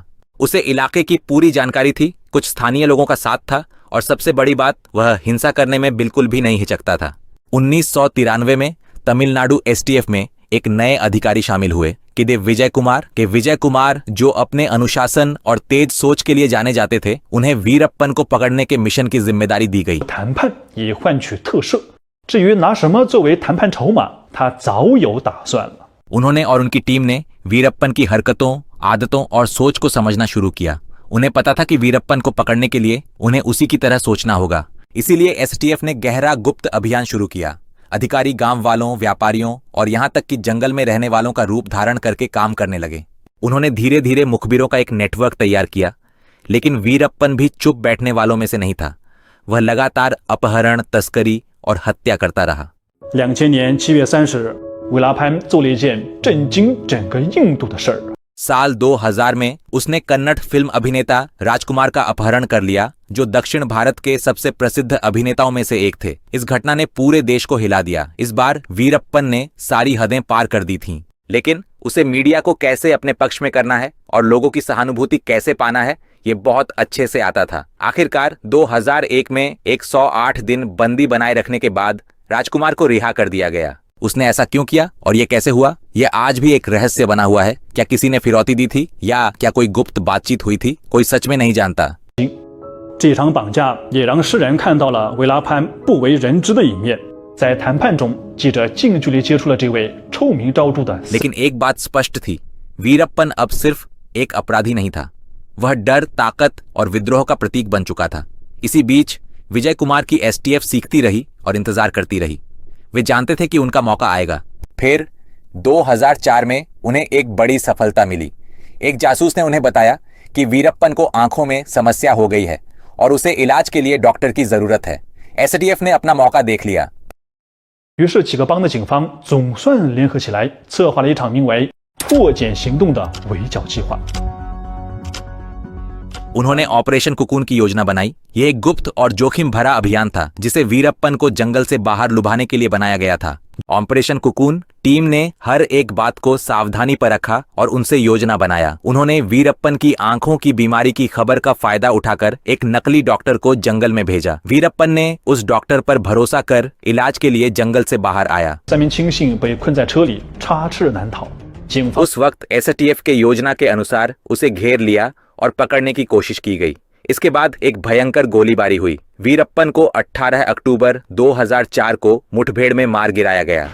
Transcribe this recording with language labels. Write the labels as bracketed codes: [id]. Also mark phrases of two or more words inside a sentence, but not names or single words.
[hi] उसे इलाके की पूरी जानकारी थी, कुछ स्थानीय लोगों का साथ था और सबसे बड़ी बात, वह हिंसा करने में बिल्कुल भी नहीं हिचकता था। 1993 में तमिलनाडु एसटीएफ में एक नए अधिकारी शामिल हुए, विजय कुमार जो अपने अनुशासन और तेज सोच के लिए जाने जाते थे। उन्हें वीरप्पन को पकड़ने के मिशन की जिम्मेदारी दी गई। [zh] 谈判以换取特赦，至于拿什么作为谈判筹码，他早有打算了。 [hi] उन्होंने और उनकी टीम ने वीरप्पन की हरकतों, आदतों और सोच को समझना शुरू किया। उन्हें पता था कि वीरप्पन को पकड़ने के लिए उन्हें उसी की तरह सोचना होगा। इसीलिए एसटीएफ ने गहरा गुप्त अभियान शुरू किया। अधिकारी गांव वालों, व्यापारियों और यहां तक कि जंगल में रहने वालों का रूप धारण करके काम करने लगे। उन्होंने धीरे धीरे मुखबिरों का एक नेटवर्क तैयार किया। लेकिन वीरप्पन भी चुप बैठने वालों में से नहीं था। वह लगातार अपहरण, तस्करी और हत्या करता रहा। [zh] 2000 年7月30日，维拉潘做了一件震惊整个印度的事儿。 [hi] साल 2000 में उसने कन्नड़ फिल्म अभिनेता राजकुमार का अपहरण कर लिया, जो दक्षिण भारत के सबसे प्रसिद्ध अभिनेताओं में से एक थे। इस घटना ने पूरे देश को हिला दिया। इस बार वीरप्पन ने सारी हदें पार कर दी थीं। लेकिन उसे मीडिया को कैसे अपने पक्ष में करना है और लोगों की सहानुभूति कैसे पाना है, ये बहुत अच्छे से आता था। आखिरकार 2001 में 108 दिन बंदी बनाए रखने के बाद राजकुमार को रिहा कर दिया गया। उसने ऐसा क्यों किया और ये कैसे हुआ, यह आज भी एक रहस्य बना हुआ है। क्या किसी ने फिरौती दी थी या क्या कोई गुप्त बातचीत हुई थी, कोई सच में नहीं जानता। [zh] 这场绑架也让世人看到了维拉潘不为人知的一面。在谈判中，记者近距离接触了这位臭名昭著的。 [hi] लेकिन एक बात स्पष्ट थी, वीरप्पन अब सिर्फ एक अपराधी नहीं था, वह डर, ताकत और विद्रोह का प्रतीक बन चुका था। इसी बीच विजय कुमार की एसटीएफ सीखती रही और इंतजार करती रही। वे जानते थे कि उनका मौका आएगा। फिर 2004 में उन्हें एक बड़ी सफलता मिली। एक जासूस ने उन्हें बताया कि वीरप्पन को आंखों में समस्या हो गई है और उसे इलाज के लिए डॉक्टर की जरूरत है। एसटीएफ ने अपना मौका देख लिया। [zh] 于是几个帮的警方总算联合起来，策划了一场名为“破茧行动”的围剿计划。 [hi] उन्होंने ऑपरेशन कुकून की योजना बनाई। ये एक गुप्त और जोखिम भरा अभियान था जिसे वीरप्पन को जंगल से बाहर लुभाने के लिए बनाया गया था। ऑपरेशन कुकून टीम ने हर एक बात को सावधानी पर रखा और उनसे योजना बनाया। उन्होंने वीरप्पन की आंखों की बीमारी की खबर का फायदा उठाकर एक नकली डॉक्टर को जंगल में भेजा। वीरप्पन ने उस डॉक्टर पर भरोसा कर इलाज के लिए जंगल से बाहर आया। [zh] 3 名亲信被困在车里，插翅难逃。警方 [hi] उस वक्त एसटीएफ के योजना के अनुसार उसे घेर लिया और पकड़ने की कोशिश की गई। इसके बाद एक भयंकर गोलीबारी हुई। वीरप्पन को 18 अक्टूबर 2004 को मुठभेड़ में मार गिराया गया।